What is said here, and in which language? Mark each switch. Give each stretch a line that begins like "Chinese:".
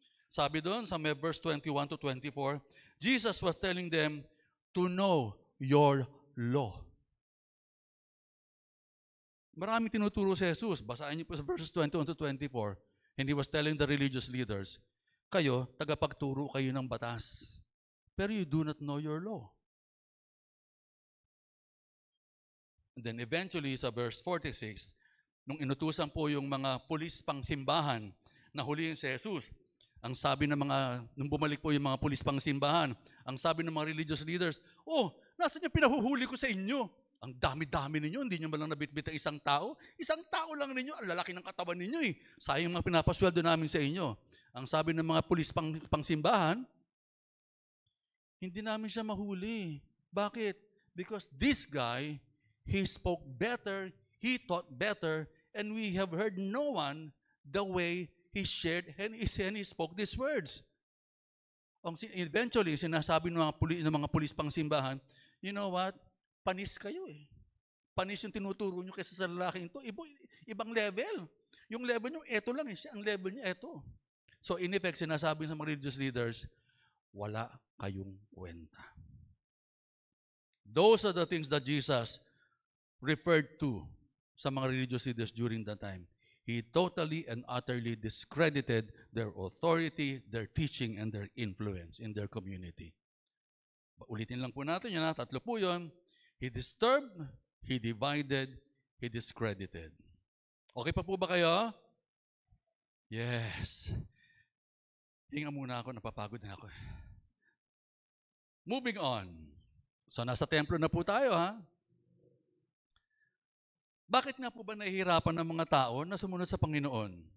Filipino: Sabi doon
English: sa verse 21 to 24, Jesus was telling them to know your law.
Filipino: Marami tinuturo si Jesus. Basahin niyo po sa verses 21 to 24.
English: And he was telling the religious leaders,
Filipino: kayo, tagapagturo kayo ng batas.
English: Pero you do not know your law.
Filipino: And then eventually sa verse 46, nung inutusan po yung mga pulis pang simbahan na huliin si Jesus, ang sabi ng nung bumalik po yung mga pulis pang simbahan, ang sabi ng mga religious leaders, nasaan yung pinahuhuli ko sa inyo? Ang dami-dami ninyo, hindi nyo malang nabitbit ang isang tao. Isang tao lang ninyo, ang lalaki ng katawan ninyo Sayang mga pinapasweldo namin sa inyo. Ang sabi ng mga pulis pang simbahan, hindi namin siya mahuli. Bakit?
English: Because this guy, he spoke better, he taught better, and we have heard no one the way he shared and he spoke these words.
Filipino: Eventually, sinasabi ng mga pulis pang simbahan,
English: you know what?
Filipino: Panis kayo Panis yung tinuturo nyo kaysa sa lalaking ito. Ibang level. Yung level nyo, eto lang ang level niya, eto.
English: So in effect,
Filipino: sinasabi sa mga religious leaders, wala kayong kwenta.
English: Those are the things that Jesus referred to sa mga religious leaders during that time. He totally and utterly discredited their authority, their teaching, and their influence in their community.
Filipino: Ulitin lang po natin yan, 3 po yun.
English: He disturbed, he divided, he discredited.
Filipino: Okay pa po ba kayo? Yes. Hinga muna ako, napapagod na ako.
English: Moving on.
Filipino: So nasa templo na po tayo Bakit nga po ba nahihirapan ng mga tao na sumunod sa Panginoon?